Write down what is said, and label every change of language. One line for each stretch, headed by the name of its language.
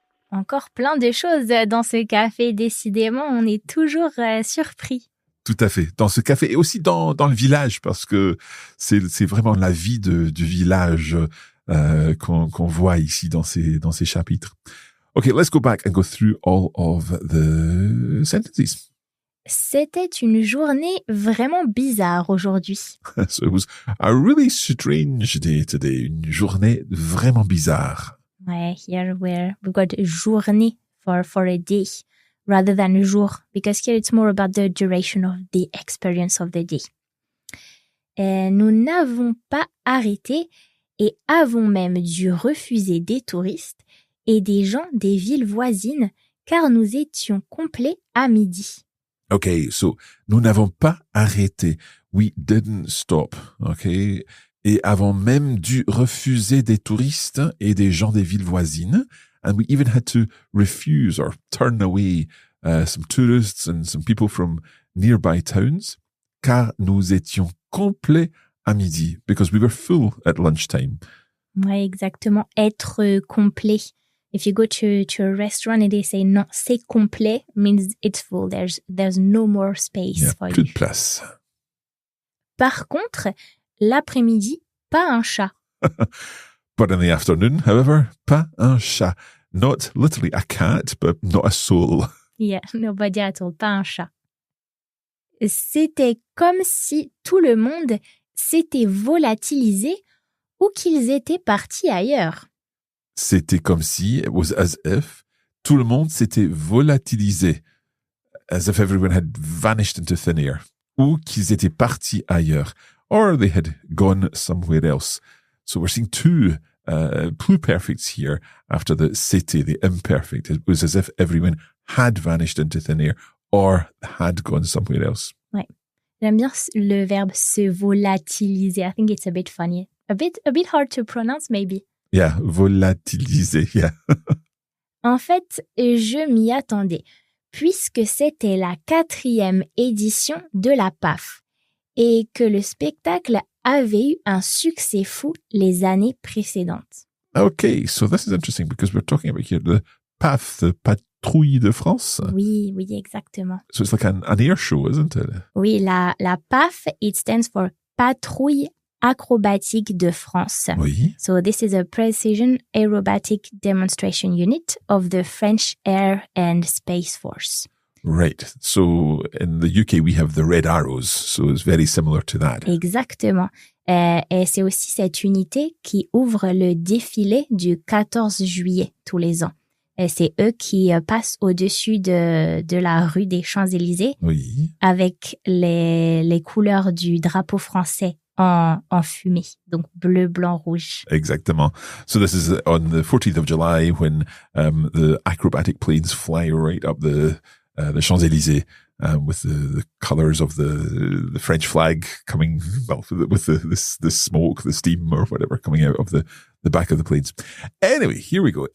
French: Encore plein de choses dans ce café. Décidément, on est toujours surpris. Tout à fait. Dans ce café et aussi dans le village, parce que c'est vraiment la vie du village qu'on voit ici dans ces chapitres.
English: Okay, let's go back and go through all of the sentences.
French: C'était une journée vraiment bizarre aujourd'hui.
English: So it was a really strange day today.
French: Une journée vraiment bizarre.
English: Ouais, here we've got journée for a day rather than jour, because here it's more about the duration of the experience of the day.
French: Nous n'avons pas arrêté et avons même dû refuser des touristes et des gens des villes voisines car nous étions complets à midi.
English: Okay, so
French: nous n'avons pas arrêté.
English: We didn't stop. Okay.
French: Et avons même dû refuser des touristes et des gens des villes voisines.
English: And we even had to refuse or turn away some tourists and some people from nearby towns,
French: car nous étions complets à midi,
English: because we were full at lunchtime.
French: Ouais, exactement. Être complet.
English: If you go to a restaurant and they say
French: non, c'est complet,
English: means it's full. There's no more space for
French: plus
English: you.
French: de place. Par contre, l'après-midi, pas un chat.
English: But in the afternoon, however,
French: pas un chat.
English: Not literally a cat, but not a soul. Yeah, nobody at all,
French: pas un chat. C'était comme si tout le monde s'était volatilisé ou qu'ils étaient partis ailleurs. C'était comme si,
English: it was as if,
French: tout le monde s'était volatilisé,
English: as if everyone had vanished into thin air,
French: ou qu'ils étaient partis ailleurs,
English: or they had gone somewhere else. So we're seeing two pluperfects here after the c'était, the imperfect. It was as if everyone had vanished into thin air or had gone somewhere else.
French: Ouais. J'aime bien le verbe se volatiliser.
English: I think it's a bit funny. A bit hard to pronounce, maybe. Yeah, volatiliser, yeah.
French: En fait, je m'y attendais, puisque c'était la 4e édition de la PAF et que le spectacle avait eu un succès fou les années précédentes.
English: Okay, so this is interesting because we're talking about here the PAF, the Patrouille de France.
French: Oui, exactement.
English: So it's like an air show, isn't it? Oui, la PAF, it stands for Patrouille acrobatique de France.
French: Oui.
English: So this is a precision aerobatic demonstration unit of the French Air and Space Force. Right. So in the UK, we have the Red Arrows. So it's very similar to that.
French: Exactement. Et c'est aussi cette unité qui ouvre le défilé du 14 juillet tous les ans. Et c'est eux qui passent au-dessus de la rue des Champs-Élysées Oui. avec les couleurs du drapeau français en fumée. Donc bleu, blanc, rouge. Exactement.
English: So this is on the 14th of July when the acrobatic planes fly right up the Champs-Élysées with the colors of the French flag coming, well, with the smoke, the steam or whatever coming out of the back of the planes. Anyway, here we go.